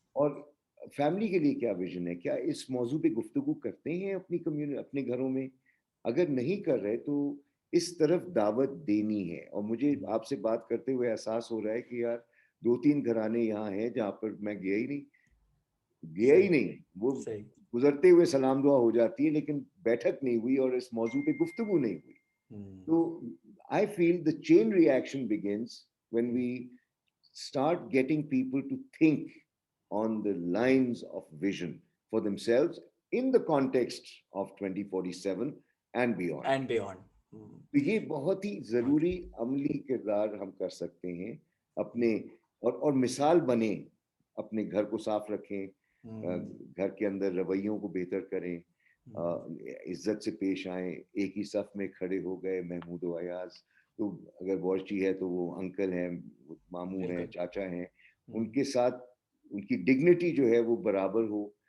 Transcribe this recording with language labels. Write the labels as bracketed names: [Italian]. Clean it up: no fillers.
[Urdu] اور فیملی کے لیے کیا ویژن ہے, کیا اس موضوع پہ گفتگو کرتے ہیں اپنی کمیونٹی, اپنے گھروں میں؟ اگر نہیں کر رہے تو اس طرف دعوت دینی ہے. اور مجھے آپ سے بات کرتے ہوئے احساس ہو رہا ہے کہ یار 2-3 گھرانے یہاں ہیں جہاں پر میں گیا ہی نہیں, وہ گزرتے ہوئے سلام دعا ہو جاتی ہے, لیکن بیٹھک نہیں ہوئی اور اس موضوع پہ گفتگو نہیں ہوئی. [English] تو I feel the chain reaction begins when we start getting people to think on the lines of vision for themselves in the context of 2047 and beyond. [Urdu] تو یہ بہت ہی ضروری عملی کردار ہم کر سکتے ہیں اپنے, اور مثال بنیں, اپنے گھر کو صاف رکھیں, گھر کے اندر رویوں کو بہتر کریں, عزت سے پیش آئیں, ایک ہی صف میں کھڑے ہو گئے محمود و ایاز, تو اگر بورچی ہے تو وہ انکل ہیں, ماموں ہیں, چاچا ہیں, ان کے ساتھ ان کی ڈگنیٹی جو ہے وہ برابر ہو.